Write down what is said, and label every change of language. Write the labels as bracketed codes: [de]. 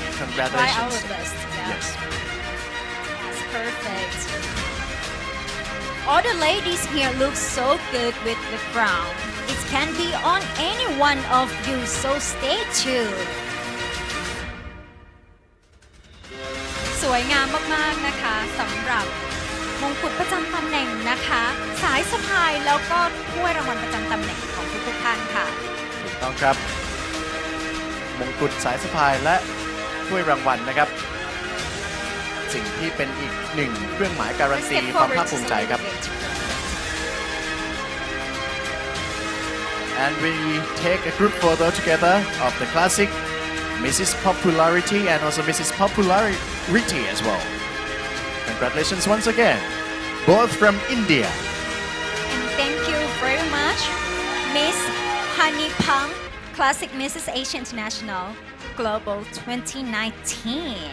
[en] Try congratulations. our best. Yeah. Yes. That's perfect. All the ladies here look so good with the crown. It can be on any one of you, so stay tuned. [th] สวยงามมากๆนะคะสำหรับมงกุฎประจำตำแหน่งนะคะสายสะพายแล้วก็ถ้วยรางวัลประจำตำแหน่งของทุกๆท่านค่ะ ถูกต้องครับมงกุฎสายสะพายและถ้วยรางวัลนะครับสิ่งที่เป็นอีกหนึ่งเครื่องหมายการันตีความภาคภูมิใจครับ [en] And we take a group photo together of the classic Mrs. Popularity and also Mrs. Popularity as well. Congratulations once again, both from India. And thank you very much, Miss Honey Pang, Classic Mrs. Asia International Global 2019.